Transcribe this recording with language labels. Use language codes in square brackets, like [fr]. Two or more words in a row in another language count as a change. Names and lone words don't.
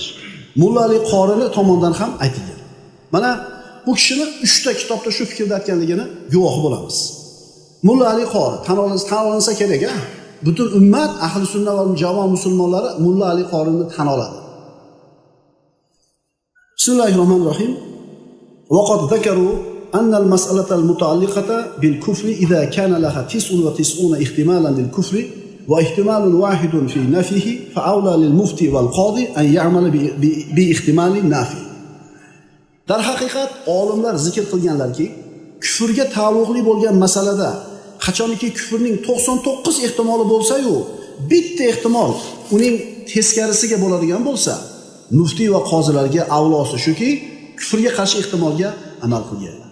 [uz] Mulla Ali Qorini tomonidan ham aytilgan. Mana bu kishini 3 ta kitobda shu fikrda aytganligini guvohi bo'lamiz. Mulla Ali Qori tan olinsa kerak, a? Butun ummat ahli sunna va jamoat musulmonlari Mulla Ali Qorini tan oladi. [ar] بسم الله الرحمن الرحيم. وقد ذكروا أن المسألة المتعلقة بالكفر إذا كان لها 99 احتمالا للكفر واحتمال واحد في نفيه فأولى للمفتي والقاضي أن يعمل باحتمال النافي. [uz] Dar haqiqat olimlar zikr qilganlarki, kufrga taalluqli bo'lgan masalada qachonki kufrning 99 ehtimoli bo'lsa-yu, bitta ehtimol uning teskarisiga bo'ladigan bo'lsa, mufti va qozilarga avlosi shuki, kufrga qarshi ehtimolga amal qilganlar.